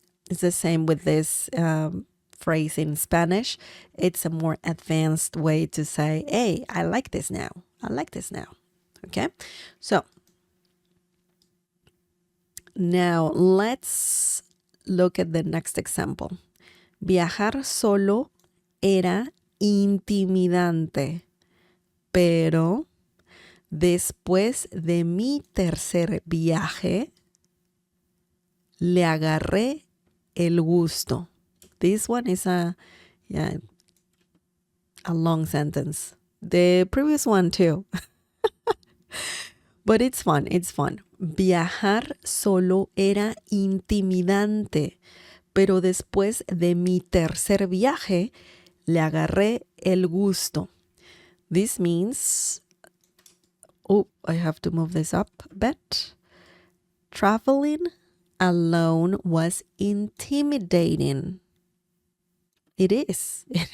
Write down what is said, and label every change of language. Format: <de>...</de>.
<en>It's the same with this phrase in Spanish. It's a more advanced way to say, hey, I like this now. I like this now. Okay. So now let's look at the next example.</en> <es>Viajar solo era intimidante, pero después de mi tercer viaje, le agarré el gusto.</es> <en>This one is a long sentence. The previous one too. But it's fun. It's fun.</en> <es>Viajar solo era intimidante, pero después de mi tercer viaje, le agarré el gusto.</es> <en>This means, I have to move this up a bit. Traveling alone was intimidating. It is.</en>